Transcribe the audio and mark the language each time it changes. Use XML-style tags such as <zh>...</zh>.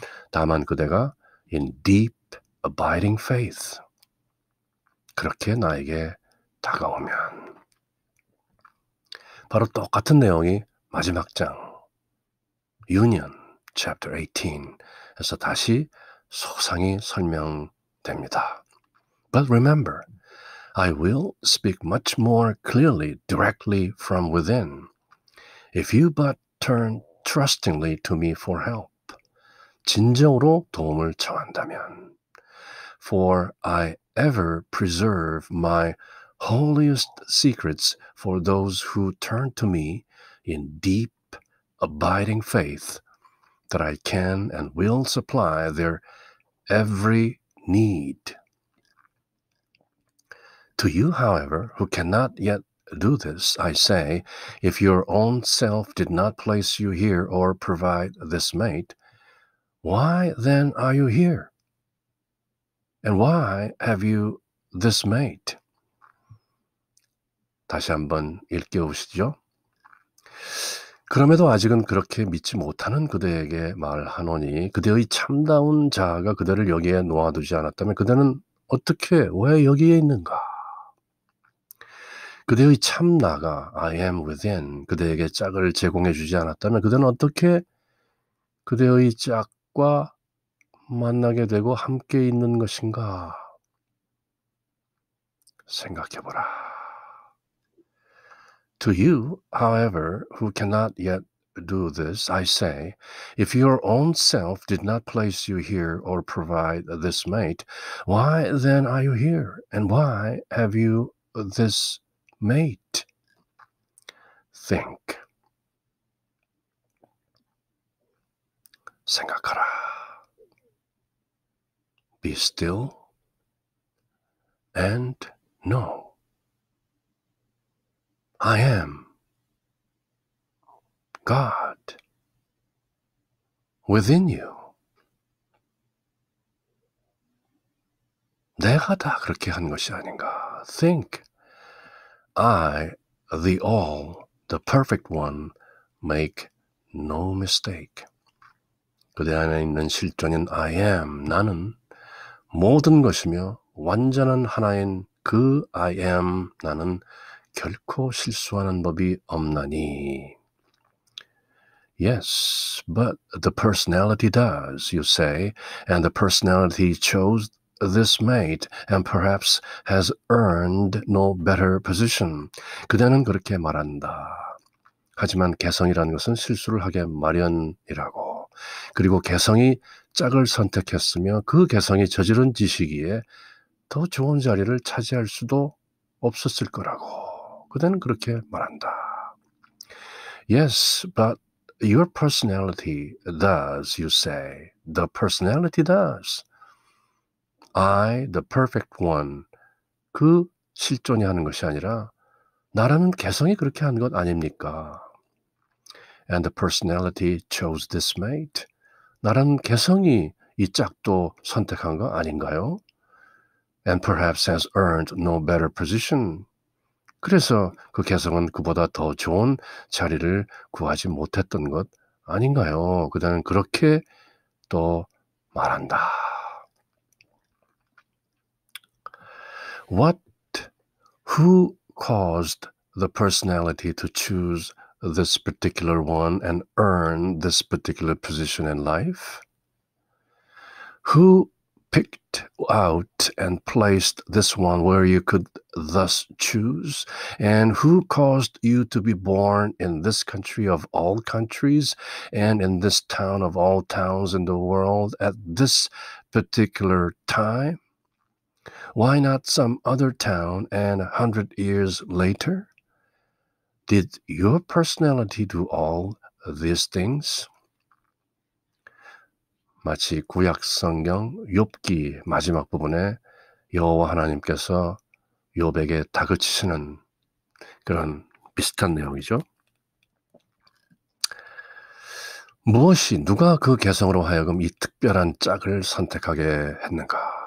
<ko>다만 그대가</ko> <en>in deep abiding faith,</en> <ko>그렇게 나에게 다가오면 바로 똑같은 내용이 마지막 장 Union chapter 18에서 다시 소상히 설명됩니다.</ko> <en>But remember, I will speak much more clearly directly from within, if you but turn trustingly to me for help.</en> <ko>진정으로 도움을 청한다면.</ko> <en>For I ever preserve my holiest secrets for those who turn to me in deep, abiding faith, that I can and will supply their every need. To you, however, who cannot yet do this, I say, if your own self did not place you here or provide this mate, why then are you here? And why have you this mate?</en> <ko>다시 한번 읽겨보시죠. 그럼에도 아직은 그렇게 믿지 못하는 그대에게 말하노니 그대의 참다운 자아가 그대를 여기에 놓아두지 않았다면 그대는 어떻게 왜 여기에 있는가? 그대의 참 나가</ko> <en>I am within</en> <ko>그대에게 짝을 제공해 주지 않았다면 그대는 어떻게 그대의 짝과 만나게 되고 함께 있는 것인가? 생각해보라.</ko> <en>To you, however, who cannot yet do this, I say, if your own self did not place you here or provide this mate, why then are you here? And why have you this mate? Think.</en> <ko>생각하라.</ko> <en>Be still and know. I am God within you.</en> <ko>내가 다 그렇게 한 것이 아닌가.</ko> <en>Think. I, the all, the perfect one, make no mistake.</en> <ko>그대 안에 있는 실존인</ko> <en>I am,</en> <ko>나는 모든 것이며 완전한 하나인 그 I am, 나는 결코 실수하는 법이 없나니.</ko> <en>Yes, but the personality does, you say, and the personality chose this mate and perhaps has earned no better position.</en> <ko>그대는 그렇게 말한다. 하지만 개성이라는 것은 실수를 하게 마련이라고. 그리고 개성이 짝을 선택했으며 그 개성이 저지른 짓이기에 더 좋은 자리를 차지할 수도 없었을 거라고. 그대는 그렇게 말한다.</ko> <en>Yes, but your personality does, you say. The personality does. I, the perfect one.</en> <ko>그 실존이 하는 것이 아니라 나라는 개성이 그렇게 한 것 아닙니까?</ko> <en>And the personality chose this mate.</en> <ko>나란 개성이 이 짝도 선택한 거 아닌가요?</ko> <en>And perhaps has earned no better position.</en> <ko>그래서 그 개성은 그보다 더 좋은 자리를 구하지 못했던 것 아닌가요? 그대는 그렇게 또 말한다.</ko> <en>Who caused the personality to choose this particular one and earn this particular position in life? Who picked out and placed this one where you could thus choose? And who caused you to be born in this country of all countries and in this town of all towns in the world at this particular time? Why not some other town and 100 years later? Did your personality do all these things?</en> <ko>마치 구약 성경 욥기 마지막 부분에 여호와 하나님께서 욥에게 다그치시는 그런 비슷한 내용이죠. 누가 그 개성으로 하여금 이 특별한 짝을 선택하게 했는가?</ko>